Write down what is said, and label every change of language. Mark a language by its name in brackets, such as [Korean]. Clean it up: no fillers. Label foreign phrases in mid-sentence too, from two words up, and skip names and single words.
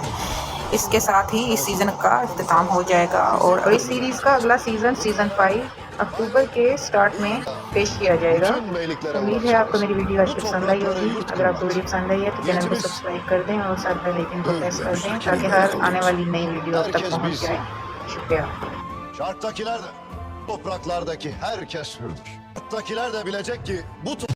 [Urdu] اس کے ساتھ ہی اس سیزن کا اختتام ہو جائے گا اور اس سیریز کا اگلا سیزن 5 اکتوبر کے سٹارٹ میں پیش کیا جائے گا. امید ہے آپ کو میری ویڈیو اچھی پسند آئی ہوگی۔ اگر آپ کو ویڈیو پسند آئی ہے تو چینل کو سبسکرائب کر دیں اور ساتھ [English] bell icon [Urdu] کو پریس کر دیں تاکہ ہر آنے والی نئی ویڈیو آپ تک پہنچ جائے. शुक्रिया। [Turkish] Şarttakiler de, topraklardaki herkes hürdür. Şarttakiler de bilecek ki bu